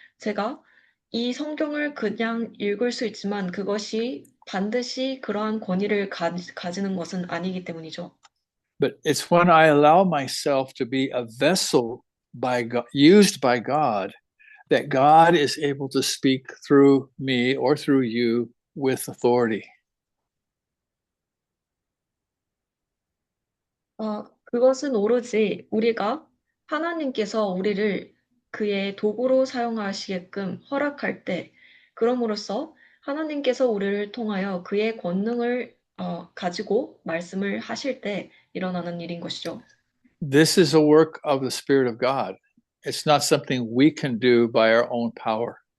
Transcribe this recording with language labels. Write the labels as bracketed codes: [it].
[ko] 제가 이 성경을 그냥 읽을 수 있지만 그것이 반드시 그러한 권위를 가지는 것은 아니기 때문이죠. [en] But it's when I allow myself to be a vessel used by God that God is able to speak through me or through you with authority. [ko] 그것은 오로지 우리가 하나님께서 우리를 그의 도구로 사용하시게끔 허락할 때, 그럼으로써 하나님께서 우리를 통하여 그의 권능을 가지고 말씀을 하실 때 일어나는 일인 것이죠. [en] This is a work of the Spirit of God. It's not something we can do by our own power.